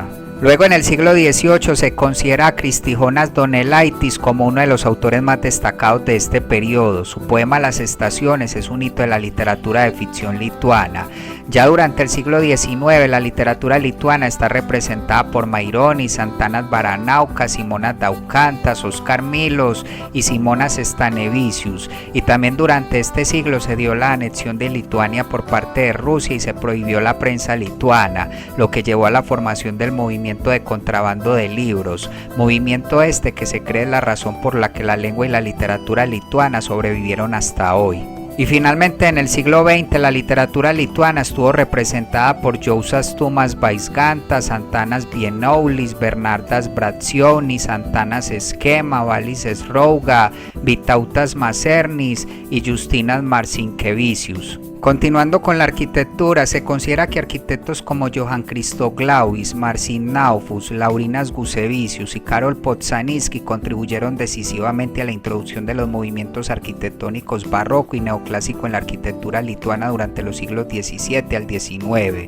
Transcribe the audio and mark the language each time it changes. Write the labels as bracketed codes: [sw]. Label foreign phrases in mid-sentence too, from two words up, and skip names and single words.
[es] Luego, en el siglo XVIII, se considera a Kristijonas Donelaitis como uno de los autores más destacados de este periodo. Su poema Las Estaciones es un hito de la literatura de ficción lituana. Ya durante el siglo XIX, la literatura lituana está representada por Maironis, Antanas Baranaukas, Simonas Daukantas, Oskar Milos y Simonas Stanevicius. Y también durante este siglo se dio la anexión de Lituania por parte de Rusia y se prohibió la prensa lituana, lo que llevó a la formación del movimiento de contrabando de libros, movimiento este que se cree es la razón por la que la lengua y la literatura lituana sobrevivieron hasta hoy. Y finalmente en el siglo XX la literatura lituana estuvo representada por Juozas Tumas Vaižgantas, Antanas Vienoulis, Bernardas Brazdžionis, Antanas Škėma, Valis Srauga, Vytautas Macernis y Justinas Marcinkevičius. Continuando con la arquitectura, se considera que arquitectos como Johann Christoph Glauvis, Marcin Naufus, Laurinas Gusevičius y Karol Poznanski contribuyeron decisivamente a la introducción de los movimientos arquitectónicos barroco y neoclásico en la arquitectura lituana durante los siglos XVII al XIX.